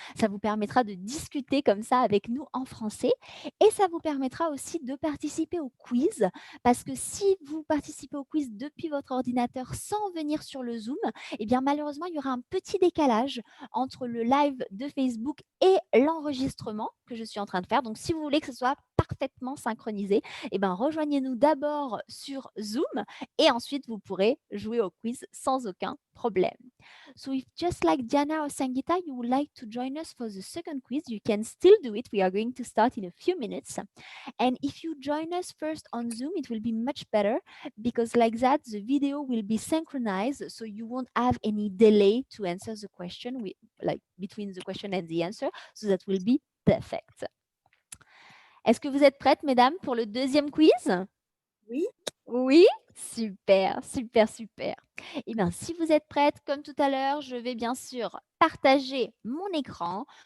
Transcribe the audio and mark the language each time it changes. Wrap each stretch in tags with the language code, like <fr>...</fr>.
<fr>Ça vous permettra de discuter comme ça avec nous en français. Et ça vous permettra aussi de participer au quiz, parce que si vous participez au quiz depuis votre ordinateur sans venir sur le Zoom, malheureusement, il y aura un petit décalage entre le live de Facebook et l'enregistrement que je suis en train de faire. Donc, si vous voulez que ce soit parfaitement synchronisé, rejoignez-nous d'abord sur Zoom et ensuite, vous pourrez jouer au quiz sans aucun problème.</fr> <en>So, if just like Diana or Sangeeta, you would like to join us for the second quiz, you can still do it. We are going to start in a few minutes. And if you join us first on Zoom, it will be much better because like that, the video will be synchronized, so you won't have any delay to answer the question, between the question and the answer, so that will be perfect.</en> <fr>Est-ce que vous êtes prêtes, mesdames, pour le 2e quiz? Oui. Oui? Super, super, super. Si vous êtes prêtes, comme tout à l'heure, je vais bien sûr partager mon écran.</fr>